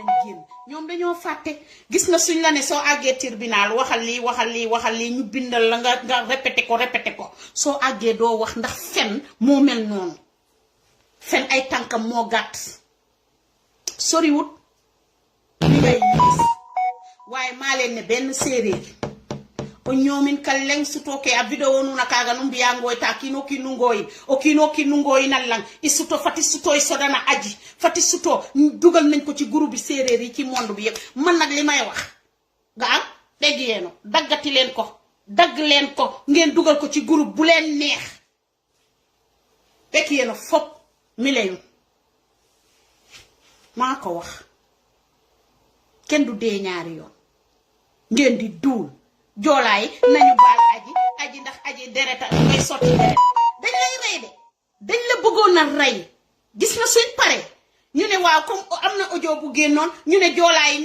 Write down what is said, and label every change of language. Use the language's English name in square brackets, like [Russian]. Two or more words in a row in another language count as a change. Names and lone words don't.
[Wolof] génn ñoom dañoo fàtte gis nga suñ la ne soo àggee tribunal waxal lii ñu bindal la nga répété ko soo àggee doo wax ndax fen moo mel noonu fen ay tànkam moo gàtt soriwut li ngay gis waaye maa leen ne benn séeréer [Serer] o ñoomin ka leng sutoke a video nuna kaga no mbiyangoy ta kino kinungoyi nan lang i suto fati suto i sodana aji fati suto [Wolof] dugal nañ ko ci groupe bi séeréer yi ci monde bi yëpp man nag li may wax nga am dégg yeeno daggati leen ko dagg leen ko ngeen dugal ko ci groupe bu leen neex fekk [Serer] yeeno fop [Wolof] mi leyu maa ko wax kenn du dee ñaari yoon ngeen di duul joolaay nañu baal aji ndax aji dereta ngay sotti deret dañ lay rey de dañ la bëggoon a rey gis nga suñ pare ñu ne waaw comme am na audio bu génnoon ñu ne joolaay yi